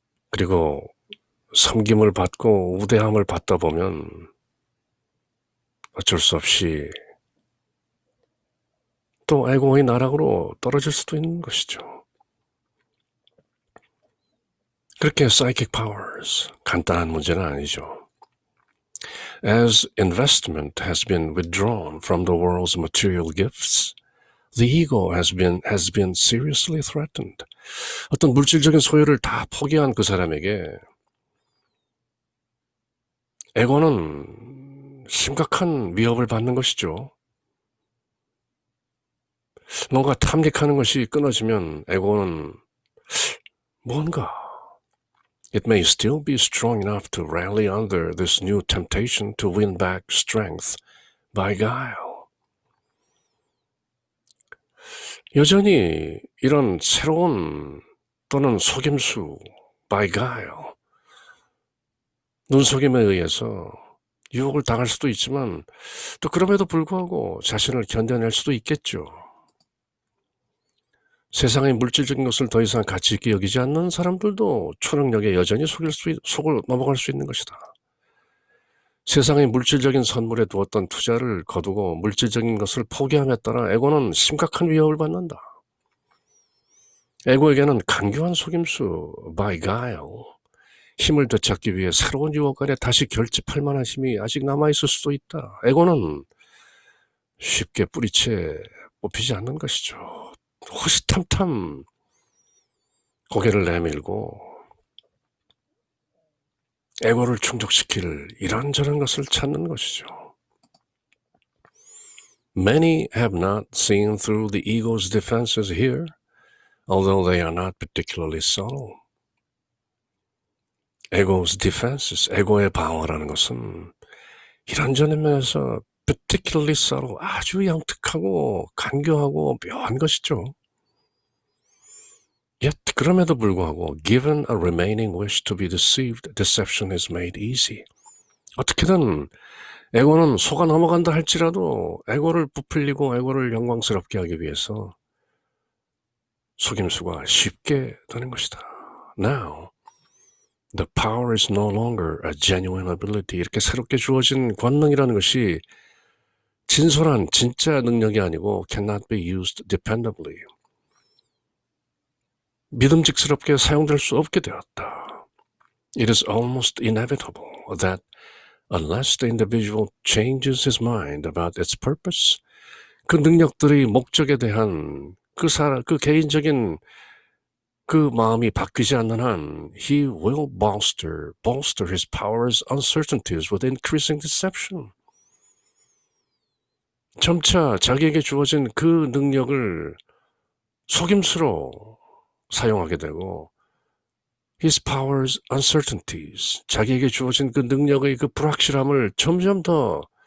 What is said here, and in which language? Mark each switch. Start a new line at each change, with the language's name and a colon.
Korean: 그리고 섬김을 받고 우대함을 받다 보면 어쩔 수 없이 또 에고의 나락으로 떨어질 수도 있는 것이죠. 그렇게 psychic powers, 간단한 문제는 아니죠.
English: As investment has been withdrawn from the world's material gifts, the ego has been seriously threatened.
Korean: 어떤 물질적인 소유를 다 포기한 그 사람에게 에고는 심각한 위협을 받는 것이죠. 뭔가 탐닉하는 것이 끊어지면 에고는 뭔가
English: It may still be strong enough to rally under this new temptation to win back strength by guile.
Korean: 여전히 이런 새로운 또는 속임수, by guile, 눈속임에 의해서 유혹을 당할 수도 있지만 또 그럼에도 불구하고 자신을 견뎌낼 수도 있겠죠. 세상의 물질적인 것을 더 이상 가치 있게 여기지 않는 사람들도 초능력에 여전히 속을 넘어갈 수 있는 것이다. 세상의 물질적인 선물에 두었던 투자를 거두고 물질적인 것을 포기함에 따라 에고는 심각한 위협을 받는다. 에고에게는 간교한 속임수, by guile, 힘을 되찾기 위해 새로운 유혹 안에 다시 결집할 만한 힘이 아직 남아있을 수도 있다. 에고는 쉽게 뿌리채 뽑히지 않는 것이죠. 호시탐탐 고개를 내밀고 에고를 충족시킬 이런저런 것을 찾는 것이죠.
English: Many have not seen through the ego's defenses here, although they are not particularly subtle.
Korean: ego's defenses, 에고의 방어라는 것은 이런저런 면에서 particularly subtle, 아주 영특하고 간교하고 묘한 것이죠.
English: Yet,
Korean: 그럼에도 불구하고
English: given a remaining wish to be deceived, deception is made easy.
Korean: 어떻게든 에고는 속아 넘어간다 할지라도 에고를 부풀리고 에고를 영광스럽게 하기 위해서 속임수가 쉽게 되는 것이다.
English: Now, the power is no longer a genuine ability.
Korean: 이렇게 새롭게 주어진 권능이라는 것이 진솔한 진짜 능력이 아니고
English: cannot be used dependably.
Korean: 믿음직스럽게 사용될 수 없게 되었다.
English: It is almost inevitable that unless the individual changes his mind about its purpose,
Korean: 그 능력들의 목적에 대한 그 개인적인 그 마음이 바뀌지 않는 한
English: he will bolster his powers uncertainties with increasing deception.
Korean: 점차 자기에게 주어진 그 능력을 속임수로 사용하게 되고
English: his powers uncertainties,
Korean: 자기에게 주어진 그 능력의 그 불확실함을 점점 더